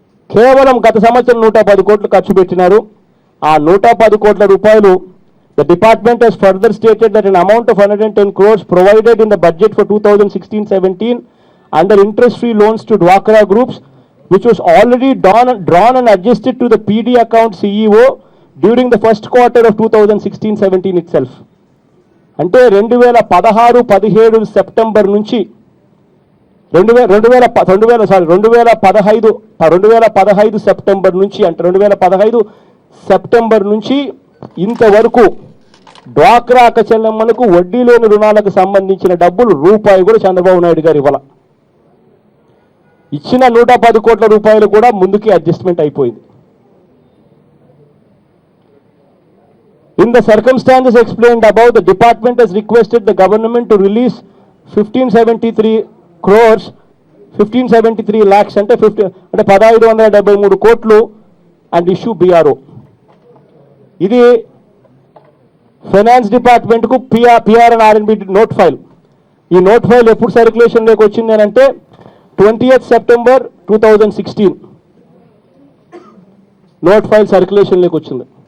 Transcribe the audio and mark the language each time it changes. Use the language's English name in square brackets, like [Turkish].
[Telugu] కేవలం గత సంవత్సరం 110 కోట్లు ఖర్చు పెట్టినారు. ఆ 110 కోట్ల రూపాయలు [English] the department has further stated that an amount of 110 crores provided in the budget for 2016-17 under interest-free loans to Dwakra groups, which was already drawn and adjusted to the PD account CEO during the first quarter of 2016-17 itself. [Telugu] అంటే 2016-17 September నుంచి 2015 September నుంచి అంటే 2015 September నుంచి ఇంతవరకు డ్వాక్రా అక్క చెల్లెమ్మలకు వడ్డీ లేని రుణాలకు సంబంధించిన డబ్బులు రూపాయి కూడా చంద్రబాబు నాయుడు గారు ఇవ్వాల. ఇచ్చిన 110 కోట్ల రూపాయలు కూడా ముందుకి అడ్జస్ట్మెంట్ అయిపోయింది. [English] In the circumstances explained above, the department has requested the government to release 1573 lakhs [Telugu] అంటే 1573 కోట్లు [English] and issue BRO. [Telugu] ఇది finance డిపార్ట్మెంట్కు PR and R&B note file. ఈ నోట్ ఫైల్ ఎప్పుడు సర్క్యులేషన్లోకి వచ్చింది అని అంటే 20th సెప్టెంబర్ 2016 నోట్ ఫైల్ సర్క్యులేషన్లోకి వచ్చింది.